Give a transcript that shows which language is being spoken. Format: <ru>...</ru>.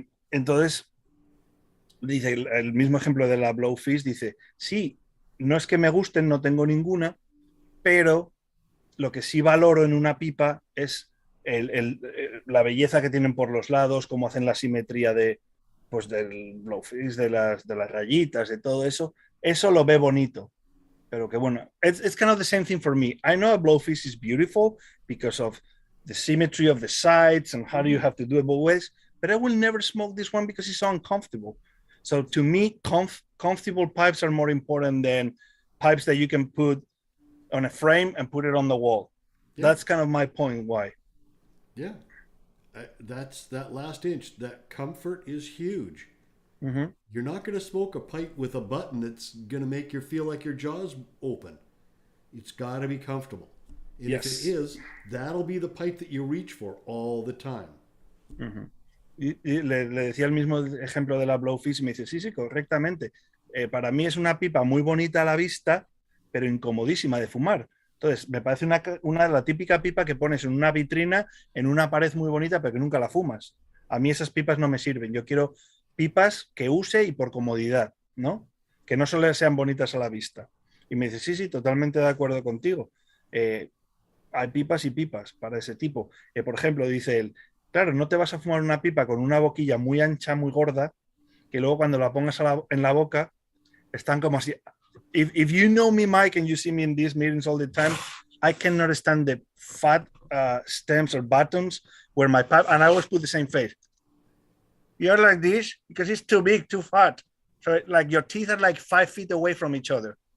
<es>Entonces, dice el mismo ejemplo de la Blowfish, dice, sí, no es que me gusten, no tengo ninguna, pero lo que sí valoro en una pipa es la belleza que tienen por los lados, cómo hacen la simetría del Blowfish, de las rayitas, de todo eso. Eso lo ve bonito. Pero que bueno,</es> <en>it's kind of the same thing for me. I know a blowfish is beautiful because of the symmetry of the sides and how do you have to do it both ways, but I will never smoke this one because it's so uncomfortable. So to me, comfortable pipes are more important than pipes that you can put on a frame and put it on the wall. Yeah. That's kind of my point why. Yeah, that's that last inch. That comfort is huge. Mm-hmm. You're not going to smoke a pipe with a button that's going to make you feel like your jaw's open. It's got to be comfortable. And yes. If it is, that'll be the pipe that you reach for all the time. Mm-hmm.</en> <es>Y le decía el mismo ejemplo de la Blowfish y me dice, sí, correctamente. Para mí es una pipa muy bonita a la vista, pero incomodísima de fumar. Entonces, me parece la típica pipa que pones en una vitrina, en una pared muy bonita, pero que nunca la fumas. A mí esas pipas no me sirven. Yo quiero pipas que use y por comodidad, ¿no? Que no solo sean bonitas a la vista. Y me dice, sí, totalmente de acuerdo contigo. Hay pipas y pipas para ese tipo. Por ejemplo, dice él, claro, no te vas a fumar una pipa con una boquilla muy ancha, muy gorda, que luego cuando la pongas en la boca, están como así.</es> <en>If you know me, Mike, and you see me in these meetings all the time, I cannot stand the fat stems or buttons where my pipe, and I always put the same face. You're like this because it's too big, too fat. So like your teeth are like 5 feet away from each other.</en>